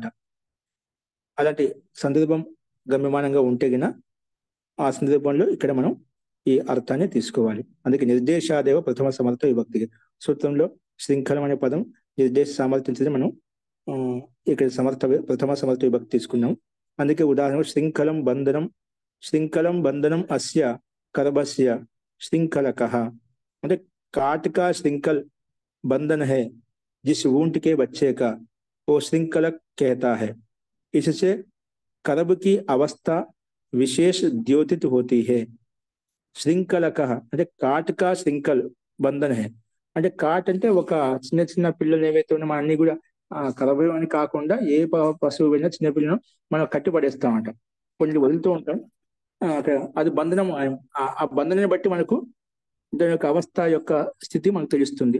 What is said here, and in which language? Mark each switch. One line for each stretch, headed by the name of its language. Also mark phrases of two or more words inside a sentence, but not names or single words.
Telugu: అలాంటి సందర్భం గమ్యమానంగా ఉంటే గిన ఆ సందర్భంలో ఇక్కడ మనం ఈ అర్థాన్ని తీసుకోవాలి. అందుకే నిర్దేశాదేవ ప్రథమ సమర్థ విభక్తి. సూత్రంలో శృంఖలం అనే పదం నిర్దేశ సమర్థించడం మనం ఇక్కడ ప్రథమ సమర్థ విభక్తి తీసుకున్నాం. అందుకే ఉదాహరణ
Sanskrit: శృంఖలం బంధనం అస్య करबस्य श्रृंखलकः
Hindi: मतलब काट का श्रृंखल बंधन है जिस ऊंट के बच्चे का, वो श्रृंखलक कहता है। इससे करब की अवस्था विशेष द्योतित होती है।
Telugu: श्रृंखलक అంటే
Hindi: काट का शृंखल बंधन है
Telugu: అంటే కాట్ అంటే ఒక చిన్న చిన్న పిల్లలు ఏవైతే ఉన్నాయో మన అన్ని కూడా కలవడం అని కాకుండా ఏ పశువు వెళ్ళినా చిన్న పిల్లను మనం కట్టి పడేస్తామంట, కొన్ని వదులుతూ ఉంటాం. అది బంధనం. ఆ బంధనాన్ని బట్టి మనకు దాని యొక్క అవస్థ యొక్క స్థితి మనకు తెలుస్తుంది.